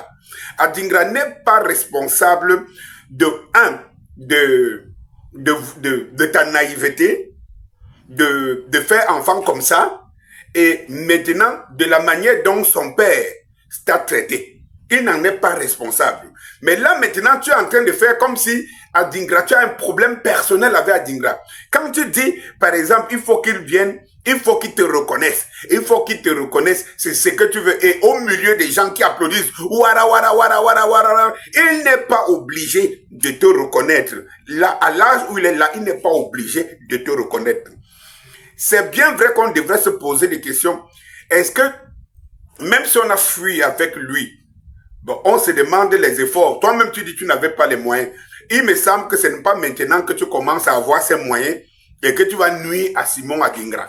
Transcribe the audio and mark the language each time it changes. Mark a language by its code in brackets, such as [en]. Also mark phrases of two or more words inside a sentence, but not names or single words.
[fr] Adingra n'est pas responsable de ta naïveté, de faire enfant comme ça, et maintenant, de la manière dont son père t'a traité. Il n'en est pas responsable. Mais là, maintenant, tu es en train de faire comme si Adingra, tu as un problème personnel avec Adingra. Quand tu dis, par exemple, il faut qu'il vienne, il faut qu'il te reconnaisse. Il faut qu'il te reconnaisse, c'est ce que tu veux. Et au milieu des gens qui applaudissent, wara, wara, wara, wara, wara, il n'est pas obligé de te reconnaître. Là, à l'âge où il est là, il n'est pas obligé de te reconnaître. C'est bien vrai qu'on devrait se poser des questions. Est-ce que, même si on a fui avec lui, bon, on se demande les efforts. Toi-même, tu dis que tu n'avais pas les moyens. Il me semble que ce n'est pas maintenant que tu commences à avoir ces moyens et que tu vas nuire à Simon Adingra.